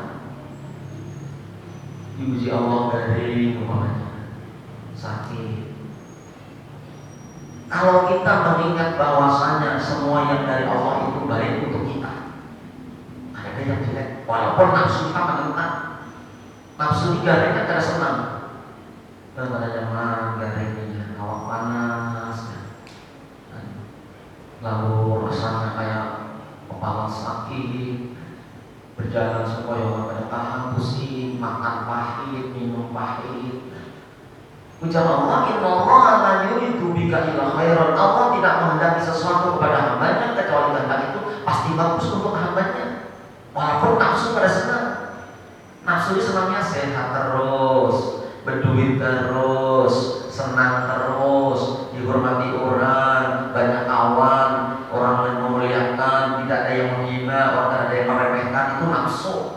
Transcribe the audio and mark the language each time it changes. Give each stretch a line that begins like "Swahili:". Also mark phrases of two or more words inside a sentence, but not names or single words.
Indonesian: Diuji Allah dari sakit. Kalau kita mengingat bahwasanya semua yang dari Allah itu baik untuk kita, ada yang jelek, walaupun nafsu kita menentang.
Banjar: Nafsu garingnya kada senang. Dan pada zaman garingnya awak panas, lalu rasanya kayak kepala sakit, berjalan sempoyongan pada tahan pusing, makan pahit, minum pahit. Ujar Allah,
Arabic: innallaha la yuridu bika illa khairan.
Indonesian: Allah tidak menghendaki sesuatu kepada hambanya kecuali kehendak itu pasti bagus untuk hambanya. Walaupun nafsu pada senang. Nafsu itu senangnya sehat terus, berduit terus, senang terus, dihormati orang, banyak kawan, orang yang memuliakan, tidak ada yang menghina, orang tidak ada yang meremehkan, itu nafsu.